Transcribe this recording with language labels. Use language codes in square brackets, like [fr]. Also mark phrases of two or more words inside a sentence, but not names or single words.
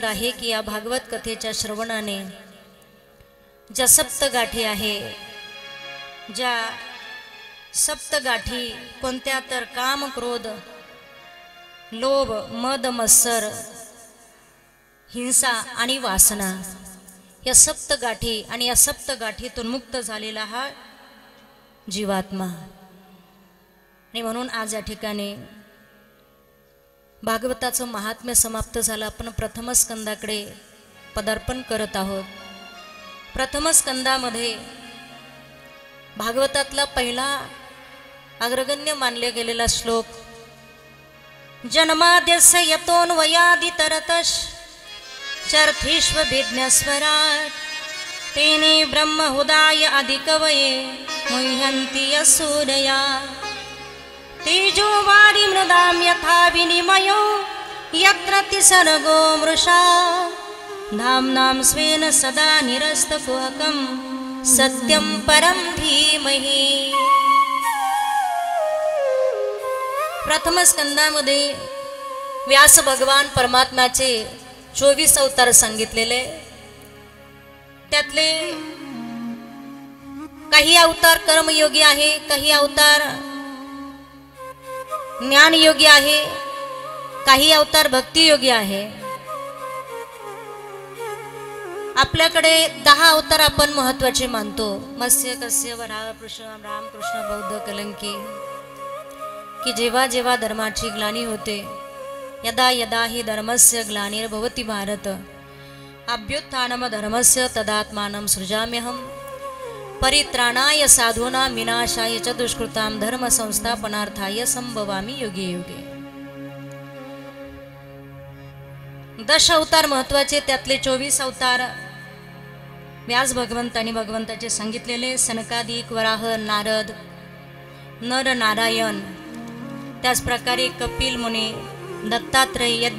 [mr] आहे की या भागवत कथेच्या श्रवणाने ज्या सप्तगाठी आहे ज्या सप्तगाठी कोणत्या तर काम क्रोध लोभ मद मत्सर हिंसा आणि वासना या सप्तगाठी आणि या सप्तगाठीतून मुक्त झालेला हा जीवात्मा आणि म्हणून आज या ठिकाणी भागवताचं महात्म्य समाप्त झालं. आपण प्रथम स्कंदाकडे पदार्पण करत आहोत. प्रथम स्कंदामध्ये भागवतातला पहिला अग्रगण्य मानले गेलेला श्लोक [sa] जन्माद्यस्य यतोऽन्वयादितरतश् चर्थिष्वभिज्ञस्वराट् तेने ब्रह्महुदाय अधिकवये मुह्यन्ति यसूरया तेजो वारि मृदां यथा विनिमयो यत्र तिसर्गो मृषा धाम्नां स्वेन सदा निरस्तकुहकं सत्यं परं धीमहि. [mr] प्रथम स्कंदामध्ये व्यास भगवान परमात्म्याचे 24 अवतार सांगितलेले. त्यातले काही अवतार कर्मयोगी आहे, काही अवतार ज्ञानयोगी आहे, काही अवतार भक्तियोगी आहे. आपल्याकडे 10 अवतार आपण महत्वाचे मानतो. मत्स्य कस्य वराह कृष्ण रामकृष्ण बौद्ध कलंकी की जेव्हा जेव्हा धर्माची ग्लानी होते [sa] यदा यदा हि धर्मस्य ग्लानिर्भवति भारत अभ्युत्थानम धर्मस्य तदात्मानं सृजाम्यहम् परित्राणाय साधूनां विनाशाय च दुष्कृतां धर्म संस्थापनार्थाय संभवामि युगे युगे. [mr] 10 अवतार महत्वाचे. त्यातले 24 अवतार व्यास भगवंतांनी भगवंताचे सांगितलेले. सनकादिक वराह नारद नर नारायण त्याच प्रकारे कपिल मुनी दत्तात्रय यज्ञ